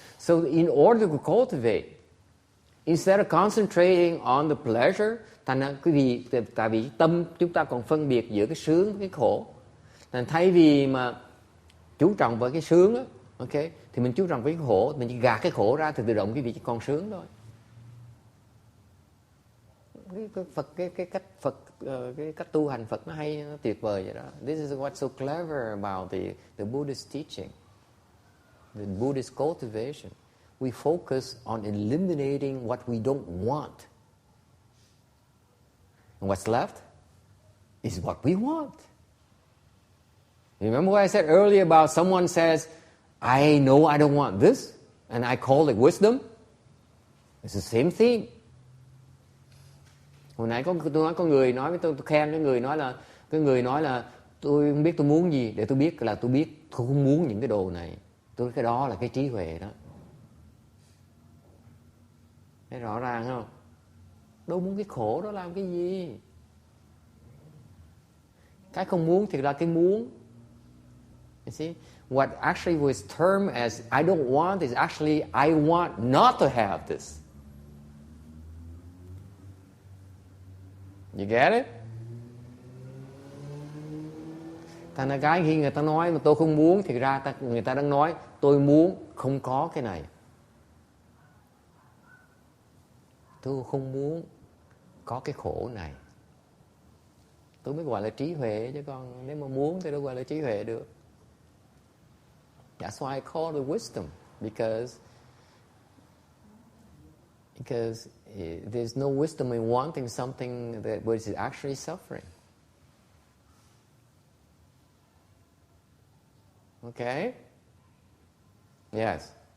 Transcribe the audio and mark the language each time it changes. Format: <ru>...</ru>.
<en>So in order to cultivate, instead of concentrating on the pleasure,</en> <vi>tại vì tâm chúng ta còn phân biệt giữa cái sướng với cái khổ. Nên thay vì mà chú trọng vào cái sướng á, okay, thì mình chú trọng với cái khổ, mình chỉ gạt cái khổ ra thì tự động cái vị chỉ còn sướng thôi. Cái cách tu hành Phật nó hay, nó tuyệt vời vậy đó.</vi> <en>This is what's so clever about the Buddhist teaching, the Buddhist cultivation. We focus on eliminating what we don't want. And what's left is what we want. Remember what I said earlier about someone says, I know I don't want this, and I call it wisdom? It's the same thing.</en> <vi>Hồi nãy tôi nói có người nói với tôi khen cái người nói là tôi không biết tôi muốn gì, để tôi biết là tôi không muốn những cái đồ này. Cái đó là cái trí huệ đó. Thấy rõ ràng không? Đâu muốn cái khổ đó làm cái gì? Cái không muốn thì là cái muốn.</vi> <en>You see? What actually was termed as I don't want is actually I want not to have this. You get it?</en> <vi>Thành ra cái khi người ta nói mà tôi không muốn thì ra người ta đang nói tôi muốn không có cái này. Tôi không muốn có cái khổ này. Tôi mới gọi là trí huệ, chứ còn nếu mà muốn thì đâu gọi là trí huệ được.</vi> <en>That's why I call it wisdom, because there's no wisdom in wanting something that which is actually suffering. Okay? Yes.</en>